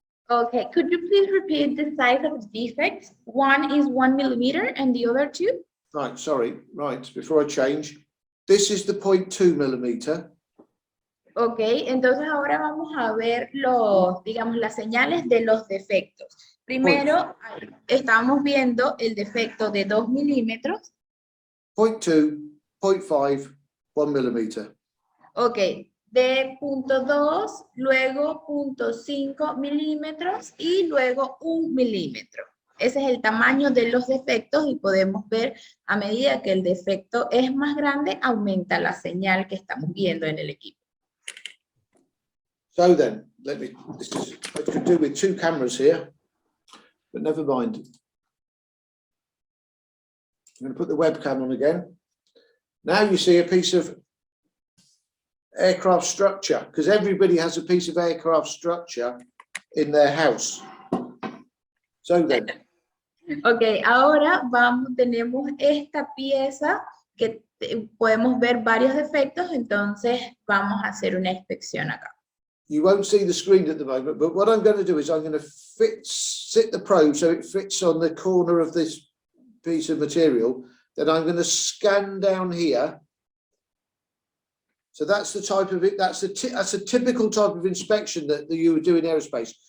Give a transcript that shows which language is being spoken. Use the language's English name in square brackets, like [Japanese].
[English] Okay, could you please repeat the size of the defects? One is 1 millimeter and the other 2? Right, sorry, right, before I change. This is the 0.2 millimeter. [Spanish] Ok, entonces ahora vamos a ver digamos, las señales de los defectos. Primero, estamos viendo el defecto de 2 milímetros. [English] 0.2, 0.5, 1 millimeter. [Spanish] Ok, de 0.2, luego 0.5 milímetros y luego 1 milímetro. Ese es el tamaño de los defectos y podemos ver a medida que el defecto es más grande, aumenta la señal que estamos viendo en el equipo. [English] So then, I could do with 2 cameras here, but never mind. I'm going to put the webcam on again. Now you see a piece of aircraft structure, because everybody has a piece of aircraft structure in their house. So then. [Spanish] Ok, ahora tenemos esta pieza que podemos ver varios defectos, entonces vamos a hacer una inspección acá. [English] You won't see the screen at the moment, but what I'm going to do is I'm going to sit the probe so it fits on the corner of this piece of material. Then I'm going to scan down here. So that's the type of it. That's a typical type of inspection that you would do in aerospace.